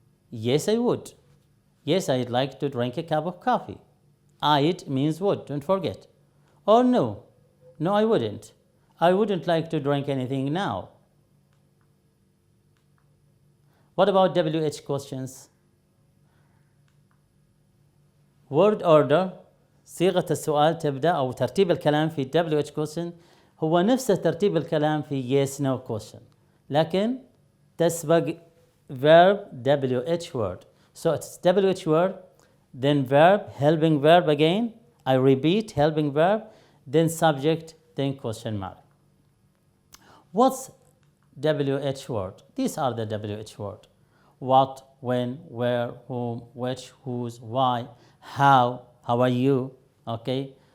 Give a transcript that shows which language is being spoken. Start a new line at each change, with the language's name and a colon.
English: Yes, I would. Yes, I'd like to drink a cup of coffee. I'd means would, don't forget. Or no, no, I wouldn't. I wouldn't like to drink anything now. What about WH questions? Word order,
Arabic: صيغة السؤال تبدأ أو ترتيب الكلام في WH question هو نفس ترتيب الكلام في yes no question، لكن تسبق verb WH word.
English: So it's WH word, then verb, helping verb again. I repeat, helping verb, then subject, then question mark. What's WH word? These are the WH word. What, when, where, whom, which, whose, why, how are you, okay?